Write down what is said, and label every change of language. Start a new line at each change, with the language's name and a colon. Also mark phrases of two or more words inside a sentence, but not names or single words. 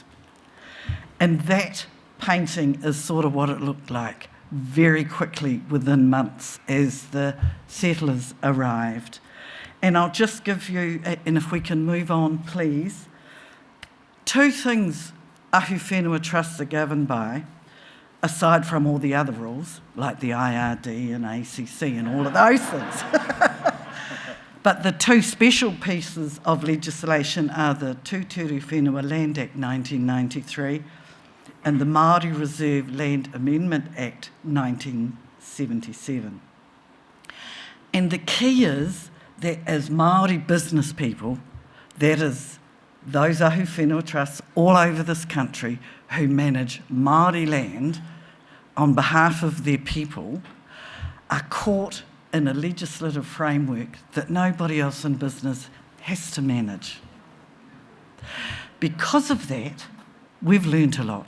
English: And that painting is sort of what it looked like very quickly within months as the settlers arrived. And I'll just give you, and if we can move on, please, two things
Māori: ahu whenua
English: trusts are governed by, aside from all the other rules, like the IRD and ACC and all of those things. But the two special pieces of legislation are the Tūturu Whenua Land Act 1993 and the Māori Reserve Land Amendment Act 1977. And the key is that as Māori business people, that is those
Māori: ahu whenua
English: trusts all over this country who manage Māori land on behalf of their people, are caught in a legislative framework that nobody else in business has to manage. Because of that, we've learnt a lot.